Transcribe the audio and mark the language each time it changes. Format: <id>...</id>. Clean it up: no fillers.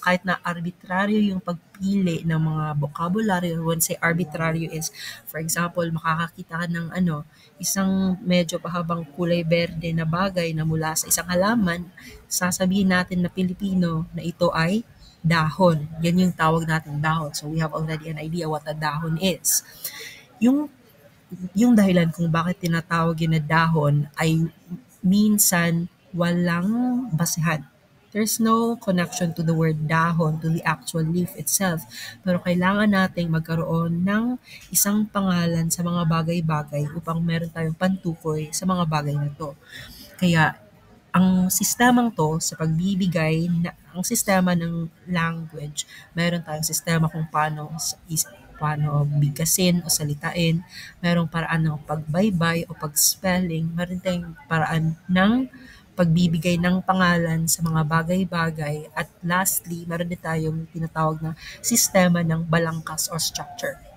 <tl>Kahit na arbitraryo yung pagpili ng mga vocabulary,</tl> <en>when say arbitraryo is, for example,</en> <tl>makakakita ka ng isang medyo pahabang kulay berde na bagay na mula sa isang halaman, sasabihin natin na Pilipino na ito ay dahon. Yan yung tawag natin dahon.</tl> <en>So we have already an idea what a dahon is.</en> <tl>Yung yung dahilan kung bakit tinatawag yun na dahon ay minsan walang basehan.</tl> <en>There's no connection to the word dahon to the actual leaf itself.</en> <tl>Pero kailangan nating magkaroon ng isang pangalan sa mga bagay-bagay upang meron tayong pantukoy sa mga bagay na to. Kaya ang sistemang to sa pagbibigay na ang sistema ng language, meron tayong sistema kung paano bigkasin o salitain, merong paraan ng pagbaybay o pag-spelling, meron tayong paraan ng pagbibigay ng pangalan sa mga bagay-bagay, at lastly, meron din tayong tinatawag na sistema ng balangkas or structure.</tl>